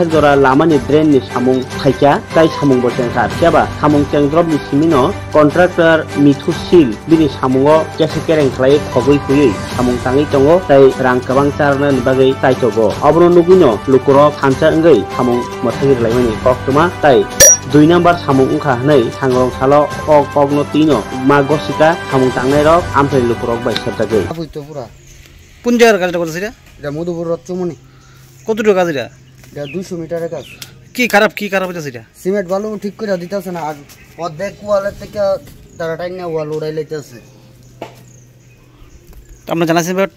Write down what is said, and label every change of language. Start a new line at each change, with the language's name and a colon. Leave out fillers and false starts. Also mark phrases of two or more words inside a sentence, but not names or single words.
Kok Borok: jora lama ni drain ni samung thaika tai samung bo tengka kyaba samung cengdrop ni simino contractor mithu sil bini samungo kese kereng khlai khogui huyui samung tangi tongo tai rang kabang charna ni bagai tai togo abro nuguno lukurok khamcha ongoi samung mothagir laimani koktuma tai 2 নম্বর samung ungkha hnai sangrong salo okno tino magosika samung tangnai rok amthai lukurok bai sabjagai আবুইতো পুরা
Bangla: কোন জায়গার কাজটা করতেছ এটা মধুপুর রত্নমণি কতটুকু কাজ এটা? এটা 200 মিটারের কাজ। কি খারাপ হইতাছে এটা? সিমেন্ট বালু ঠিক করে দিতেছে না, আর অর্ধেক ওয়ালের থেকে তারা টাইনা ওয়াল উড়াই লইতেছে। তো আপনারা জানাইছেন ব্যাপারটা?